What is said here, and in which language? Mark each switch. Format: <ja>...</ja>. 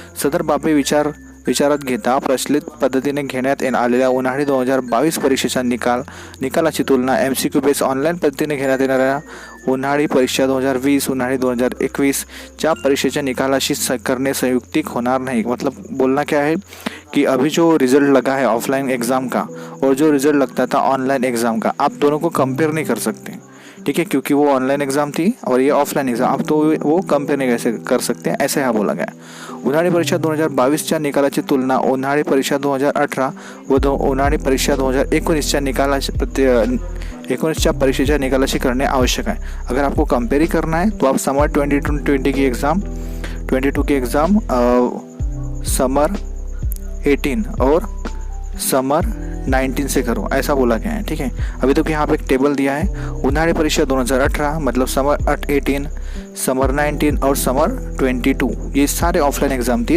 <mr>सदर बाबी विचारात घेता प्रचलित पद्धतीने घेण्यात आलेल्या उन्हाळी 2022 परीक्षेचा निकालाची तुलना MCQ बेस्ड ऑनलाईन पद्धतीने घेण्यात येणाऱ्या उन्हाळी परीक्षा 2020 उन्हाळी 2021 च्या परीक्षेच्या निकालाशी करने संयुक्तिक होणार नहीं।</mr> <hi>मतलब बोलना क्या है कि अभी जो रिज़ल्ट लगा है ऑफलाइन एग्ज़ाम का और जो रिज़ल्ट लगता था ऑनलाइन एग्ज़ाम का, आप दोनों को कंपेयर नहीं कर सकते। ठीक है, क्योंकि वो ऑनलाइन एग्ज़ाम थी और ये ऑफलाइन एग्ज़ाम, आप तो वो कंपेयर नहीं कैसे कर सकते हैं, ऐसा यहाँ बोला गया।</hi> <mr>उन्हाळी परीक्षा 2022च्या निकालाची तुलना उन्हाळी परीक्षा 2018 व उन्हाळी परीक्षा 2019च्या परीक्षेच्या निकालाशी करने आवश्यक है।</mr> <hi>अगर आपको कंपेयर ही करना है तो आप समर 22 की एग्ज़ाम समर 18 और समर 19 से करो, ऐसा बोला गया है। ठीक है। अभी तो यहाँ पे एक टेबल दिया है।</hi> <mr>उन्हाळी परीक्षा 2018</mr> <hi>मतलब समर 18, समर 19 और समर 22 ये सारे ऑफलाइन एग्ज़ाम थी।</hi>